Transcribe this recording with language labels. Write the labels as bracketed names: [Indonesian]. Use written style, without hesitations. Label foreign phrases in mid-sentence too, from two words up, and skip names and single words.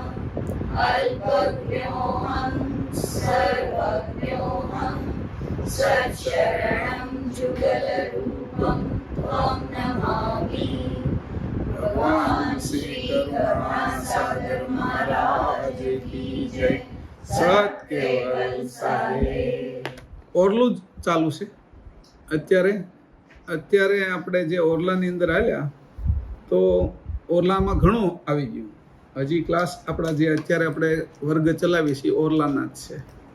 [Sanskrit] अल्पज्ञोऽहं सर्वज्ञोऽहं सच्चरणं जुगलरूपं त्वं नमामि। [Hindi] भगवान श्री करुणासागर महाराज की जय। [Gujarati] સત કેવલ સારે ઓરલું જ ચાલુ છે અત્યારે આપણે જે ઓરલાની અંદર આવ્યા તો ઓરલામાં ઘણું આવી ગયું. હજી ક્લાસ આપણા જે અત્યારે આપણે વર્ગ ચલાવીએ છીએ ઓરલાના જ છે.